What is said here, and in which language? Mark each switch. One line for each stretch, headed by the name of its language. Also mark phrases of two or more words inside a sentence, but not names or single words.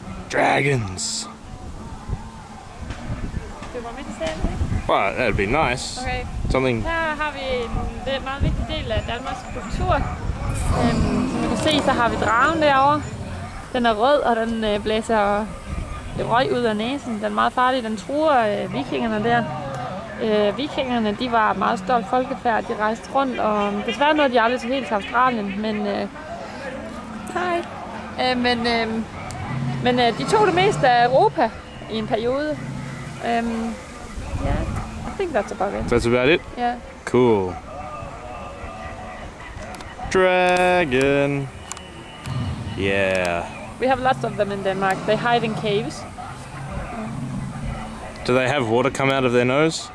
English: Dragons.
Danish: Det var mit selv, ikke?
English: Well, that'd be nice. Okay. Something.
Danish: Her har vi en meget vigtig del af Danmarks kultur. Som du kan se, så har vi dragen derovre. Den er rød, og den blæser røg ud af næsen. Den er meget farlig. Den truer vikingerne der. Vikingerne, de var meget stolt folkefærd. De rejste rundt, og desværre nåede de aldrig til helt til Australien. Men de tog det meste af Europa i en periode.
English: Yeah, I think that's about it. That's about it? Yeah. Cool. Dragon. Yeah. We have lots of them in Denmark. They hide in caves. Do they have water come out of their nose?